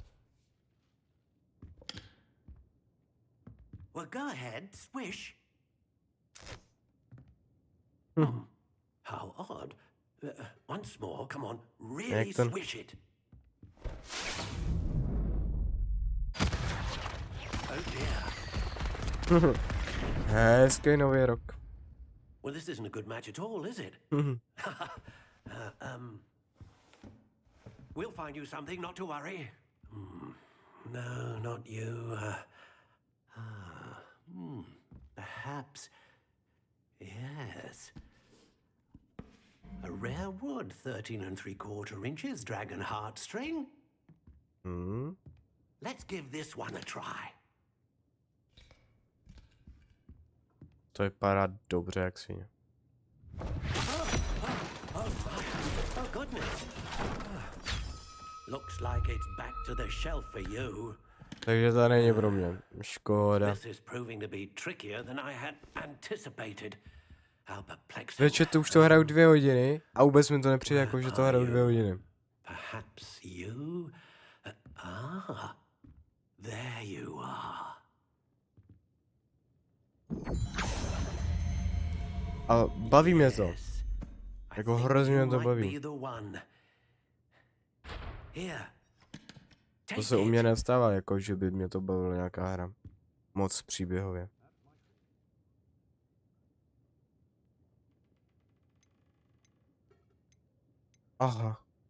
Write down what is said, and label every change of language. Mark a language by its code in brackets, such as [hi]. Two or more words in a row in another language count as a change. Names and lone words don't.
[en] Well, go ahead, swish. How odd. Once more, come on, really [cs] Jak ten- [en] swish it. Oh dear. [cs] Hezký nový rok. [en] Well, this isn't a good match at all, is it? We'll find you something, not to worry. No, not you. Perhaps. Yes. A rare wood, 13 3/4 inches, dragon heartstring. Let's give this one a try. [cs] To vypadá dobře, jak svině. [en] Oh, goodness. Looks like it's back to the shelf for you. [cs] Takže to není pro mě. Škoda. [en] This is proving to be trickier than I had anticipated. How perplexing. [cs] Většinou to už to hraju 2 hodiny a vůbec mi to nepřijde jako, že to hraju 2 hodiny. [en] Perhaps you... there you are. [cs] A baví mě to. Jako hrozně mě to [en] Might [cs] baví. [en] be the one. Here. [cs] To se u mě nestává, jako že by mě to bavila nějaká hra. Moc příběhově. Aha.